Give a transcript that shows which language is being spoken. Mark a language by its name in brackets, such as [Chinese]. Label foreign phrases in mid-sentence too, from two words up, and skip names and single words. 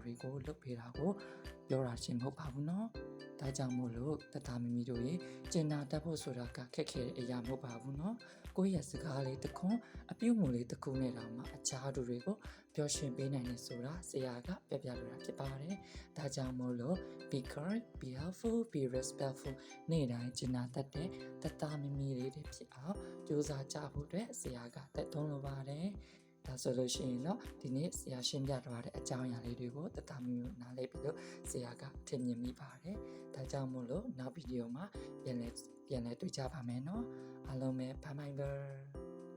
[Burmese] တွေကိုလုပ်ပေးတာကိုပြောတာချင်းမဟုတ်ပါဘူးနော်ဒါကြောင့်မို့လို့တသားမီမီတို့ရေကျင်နာတတ်ဖို့ဆိုတာကခက်ခဲတဲ့အရာမဟုတ်ပါဘူးနော်ကို ယ့်ရဲ့စကားလေးတစ်ခွန်းအပြုတ်မှုလေးတစ်ခုနဲ့တောင်မှအခြားသူတွေကိုပြောရှင်းပေးနိုင်တယ်ဆိုတာဆရာ ကပြလိုတာဖြစ်ပါတယ်ဒါကြောင့်မို့လို့ [English] be kind be helpful be respectful [Burmese] နေ့တိုင်းကျင်နာတတ်တဲ့တသားမီမီလေးတွေဖြစ်အောင်ကြိုးစားကြဖို့အတွက်ဆရာကတက်သွင်းလိုပါတယ်ဒါဆိုလို့ရှိရင်တော့ဒီနေ့ဆရာရှင်းပြထားတဲ့အကြောင်းအရာလေးတွေကိုတသားမျိုးနားလည်ပြီးတော့ဆရာကထင်မြင်မိပါတယ်။ဒါကြောင့်မို့လို့နောက်ဗီဒီယိုမှာပြန်လဲတွေ့ကြပါမယ်နော်။အားလုံးပဲ [English] bye bye